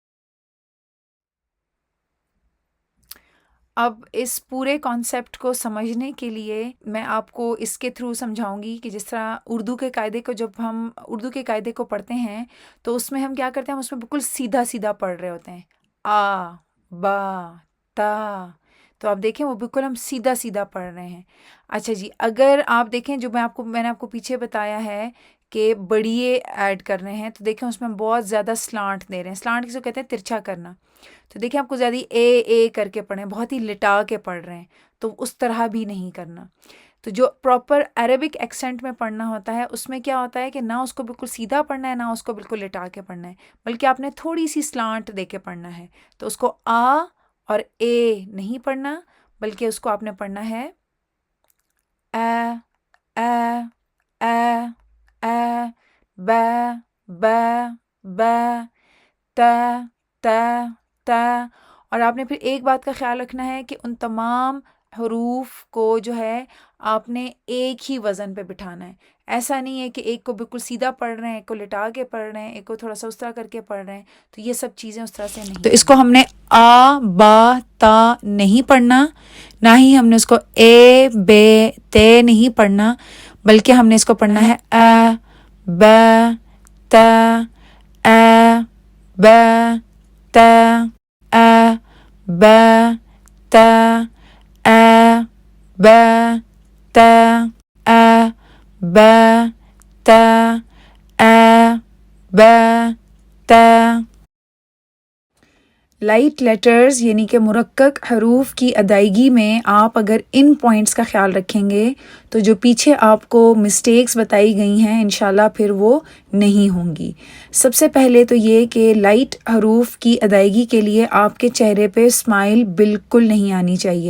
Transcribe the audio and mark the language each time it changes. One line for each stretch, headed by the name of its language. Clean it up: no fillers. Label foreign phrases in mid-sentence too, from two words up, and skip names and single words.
Urdu: اب اس پورے کانسیپٹ کو سمجھنے کے لیے میں آپ کو اس کے تھرو سمجھاؤں گی کہ جس طرح اردو کے قاعدے کو، جب ہم اردو کے قاعدے کو پڑھتے ہیں تو اس میں ہم کیا کرتے ہیں، ہم اس میں بالکل سیدھا سیدھا پڑھ رہے ہوتے ہیں، آ با تا. تو آپ دیکھیں وہ بالکل ہم سیدھا سیدھا پڑھ رہے ہیں. اچھا جی، اگر آپ دیکھیں جو میں نے آپ کو پیچھے بتایا ہے کہ بڑیے ایڈ کر رہے ہیں، تو دیکھیں اس میں ہم بہت زیادہ سلانٹ دے رہے ہیں. سلانٹ کس کو کہتے ہیں؟ ترچھا کرنا. تو دیکھیں آپ کو زیادہ اے کر کے پڑھیں، بہت ہی لٹا کے پڑھ رہے ہیں، تو اس طرح بھی نہیں کرنا. تو جو
English: proper Arabic accent
Urdu: میں پڑھنا ہوتا ہے اس میں کیا ہوتا ہے کہ نہ اس کو بالکل سیدھا پڑھنا ہے، نہ اس کو بالکل لٹا کے پڑھنا ہے، بلکہ آپ نے تھوڑی سی سلانٹ دے کے پڑھنا ہے. تو اس کو آ اور اے نہیں پڑھنا، بلکہ اس کو آپ نے پڑھنا ہے اے اے اے اے با با با تا تا تا. اور آپ نے پھر ایک بات کا خیال رکھنا ہے کہ ان تمام حروف کو جو ہے آپ نے ایک ہی وزن پہ بٹھانا ہے. ایسا نہیں ہے کہ ایک کو بالکل سیدھا پڑھ رہے ہیں، ایک کو لٹا کے پڑھ رہے ہیں، ایک کو تھوڑا سا اس طرح کر کے پڑھ رہے ہیں. تو یہ سب چیزیں اس طرح سے نہیں. تو اس کو ہم نے آ با تا نہیں پڑھنا، نہ ہی ہم نے اس کو اے بے تے نہیں پڑھنا، بلکہ ہم نے اس کو پڑھنا ہے اے با تا اے با تا اے با تا اے با تا اے با تا اے با تا.
English: light letters
Urdu: یعنی کہ مرکک حروف کی ادائیگی میں آپ اگر ان پوائنٹس کا خیال رکھیں گے تو جو پیچھے آپ کو مسٹیکس بتائی گئی ہیں انشاءاللہ پھر وہ نہیں ہوں گی. سب سے پہلے تو یہ کہ لائٹ حروف کی ادائیگی کے لیے آپ کے چہرے پہ اسمائل بالکل نہیں آنی چاہیے.